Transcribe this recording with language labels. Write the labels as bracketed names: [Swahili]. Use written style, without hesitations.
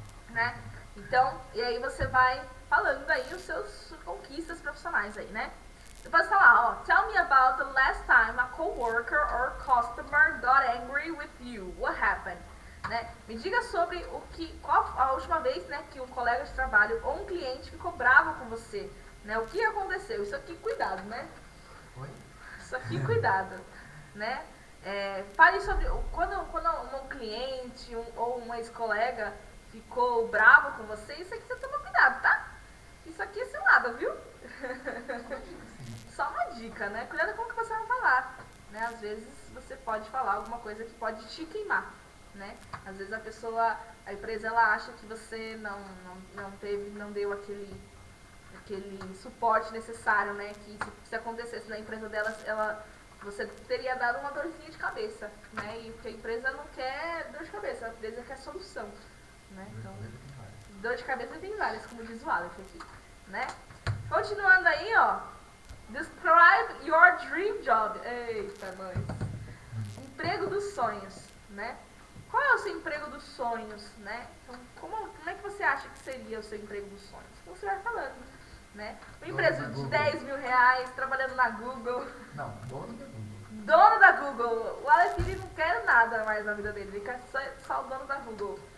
[Portuguese] Né? Então, e aí você vai falando aí os seus conquistas profissionais aí, né? Depois falar, ó, [English] tell me about the last time a coworker or customer got angry with you. What happened? Né? [Portuguese] Me diga sobre qual a última vez, né, que um colega de trabalho ou um cliente ficou bravo com você, né? O que aconteceu? Isso aqui, cuidado, né? Oi? Isso aqui, cuidado, né? Fale sobre quando um cliente ou um ex-colega ficou bravo com você, isso aqui você toma cuidado, tá? Isso aqui é cilada, viu? Só uma dica, né? Cuidado com o que você vai falar, né? Às vezes você pode falar alguma coisa que pode te queimar, né? Às vezes a empresa, ela acha que você não deu aquele suporte necessário, né? Que se acontecesse na empresa dela, você teria dado uma dorzinha de cabeça, né? E porque a empresa não quer dor de cabeça, a empresa quer solução, né? Então, dor de cabeça tem várias, como diz o Aleph aqui, né? Continuando aí, ó. [English] Describe your dream job. [Portuguese] Eita, nós. Emprego dos sonhos, né? Qual é o seu emprego dos sonhos, né? Então, como é que você acha que seria o seu emprego dos sonhos? Então, você vai falando, né? Uma empresa de 10 mil reais, trabalhando na Google. Não, dono da Google. Dono da Google. O Aleph, ele não quer nada mais na vida dele. Ele quer só o dono da Google.